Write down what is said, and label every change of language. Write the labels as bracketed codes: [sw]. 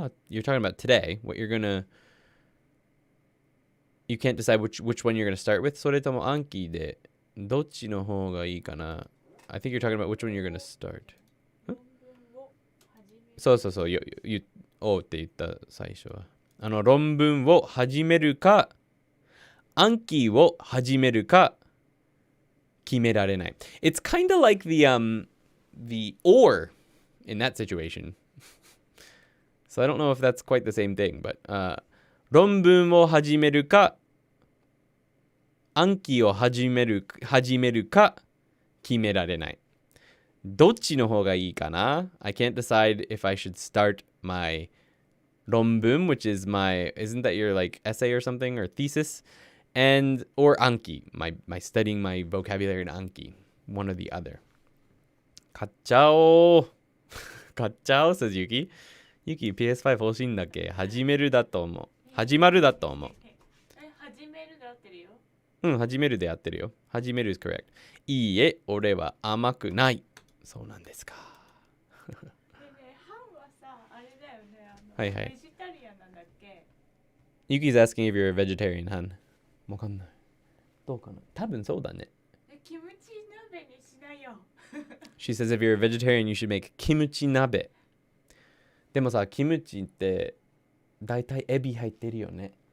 [en] You're talking about today. What you're gonna... You can't decide which one you're gonna start with. [ja] それとも暗記で。どっちの方がいいかな? [en] I think you're talking about which one you're gonna start. [ja] そう。って言った最初は。論文を始めるか、暗記を始めるか、決められない。 [en] It's kind of like the or in that situation. So I don't know if that's quite the same thing, but [ja] 論文を始めるか、暗記を始めるか、決められない。どっちの方がいいかな? [en] I can't decide if I should start my ronbun, which is isn't that your like essay or something or thesis, or Anki, my studying my vocabulary in Anki, one or the other. Kachao, says Yuki. [ja] Yuki, PS5 欲しいんだっけ? 始めるだと思う。始まるだと思う。始めるで合ってるよ。始めるで合ってるよ。 [en] 始める is correct. [ja] いいえ、俺は甘くない。そうなんですか。ハンはさ、あれだよね。はいはい。ベジタリアンなんだっけ? [en] Yuki's asking if you're a vegetarian, Han. [ja] わかんない。どうかな?多分そうだね。キムチ鍋にしないよ。 [en] She says if you're a vegetarian, you should make キムチ鍋。 [ja] でもさ、キムチって大体エビ入ってるよね。